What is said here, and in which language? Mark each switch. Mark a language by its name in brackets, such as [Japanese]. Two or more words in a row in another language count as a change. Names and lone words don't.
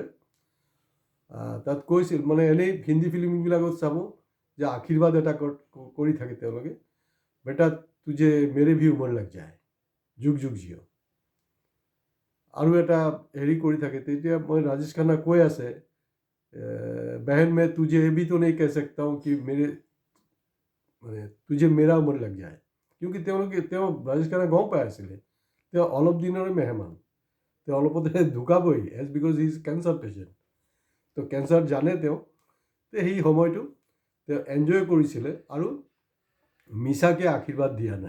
[Assamese] তাত কৈছিল, মানে এনেই হিন্দী ফিল্মবিলাকত চাব যে আশীৰ্বাদ এটা কৰি থাকে তেওঁলোকে, [Hindi] बेटा तुझे मेरे भी उमर लग जाय, युग युग जिय। [Assamese] আৰু এটা কৰি থাকে, তেতিয়া মই ৰাজেশ খান্না কৈ আছে, [Hindi] बहन मैं तुझे ये भी तो नहीं कह सकता हूँ कि মানে तुझे मेरा उमर लग जाय। [Assamese] কিয়কি তেওঁ ৰাজেশ খান্না গম পাই আছিলে তেওঁ অলপ দিনৰে মেহমান, তেওঁ অলপতে ঢুকাবই, [English] as because he is cancer patient. [Assamese] তো কেঞ্চাৰ জানে তেওঁ। তো সেই সময়টো তেওঁ এনজয় কৰিছিলে আৰু মিছাকৈ আশীৰ্বাদ দিয়া নাই।